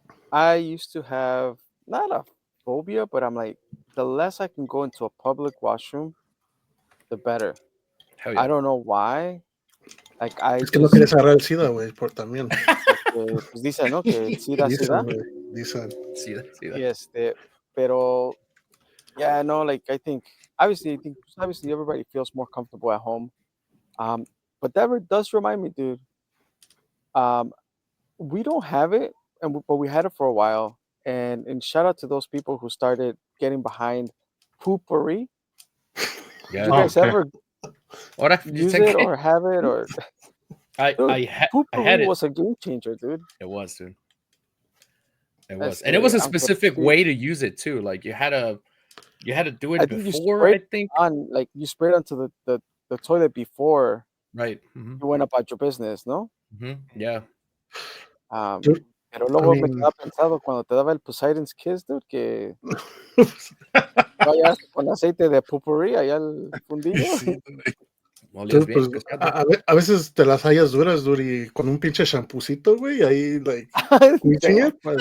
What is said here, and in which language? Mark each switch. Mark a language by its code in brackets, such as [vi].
[en] I used to have not a phobia, but I'm like, the less I can go into a public washroom, the better. Hell yeah. I don't know why. Like, [es] Es que no quieres agarrar el SIDA, güey, por también. Pues dicen, ¿no? Que el SIDA. Dicen. SIDA. [en] Pero, yeah, no, like, I think obviously everybody feels more comfortable at home. But that does remind me, dude. We don't have it, but we had it for a while. And shout out to those people who started getting behind poopery. Yeah. Did you guys ever use it or have it? Or I had it. Was a game changer, dude. It was, dude. It was, and it was a specific way to use it too. Like you had to do it before. I think like you sprayed onto the toilet before. Right. You went about your business, ¿no? Yeah. [es] Pero luego me quedaba pensado cuando te daba el Poseidon's Kiss, dude, que vayas con aceite de poopery allá al fundillo. Sí. Entonces, pues, a veces te las hallas duras, dude, y con un pinche champucito, güey, ahí, like, [en] reaching it.